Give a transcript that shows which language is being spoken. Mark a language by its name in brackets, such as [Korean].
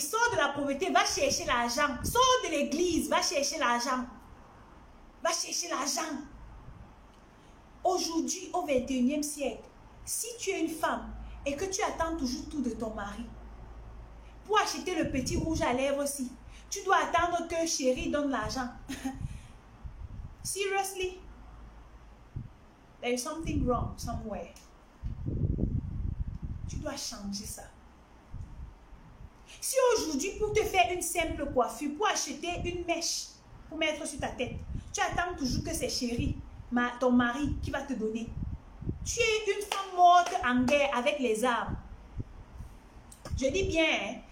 [French] Sors de la pauvreté. Va chercher l'argent. Sors de l'église. Va chercher l'argent. Va chercher l'argent. Aujourd'hui, au 21e siècle, si tu es une femme et que tu attends toujours tout de ton mari, pour acheter le petit rouge à lèvres aussi, tu dois attendre que chérie donne l'argent. [English] Seriously? There is something wrong somewhere. [French] Tu dois changer ça. Si aujourd'hui, pour te faire une simple coiffure, pour acheter une mèche, pour mettre sur ta tête, tu attends toujours que c'est chérie, ton mari qui va te donner. Tu es une femme morte en guerre avec les armes. Je dis bien, hein?